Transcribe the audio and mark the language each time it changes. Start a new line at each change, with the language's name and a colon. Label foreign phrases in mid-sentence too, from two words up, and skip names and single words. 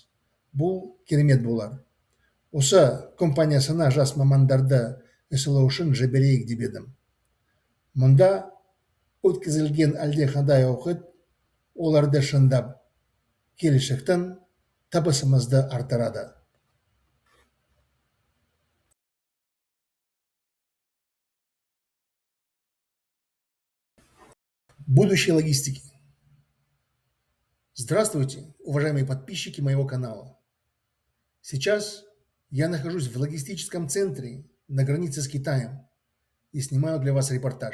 Kazakh: Бұл керемет болар. Осы компаниясына жас мамандарды ісілу үшін жіберейік деп едім. Мұнда өткізілген әлдеқандай уақыт оларды шыңдап, келешектің табысымызды артырады.
Russian: Будущее логистики. Здравствуйте, уважаемые подписчики моего канала. Сейчас я нахожусь в логистическом центре на границе с Китаем и снимаю для вас репортаж.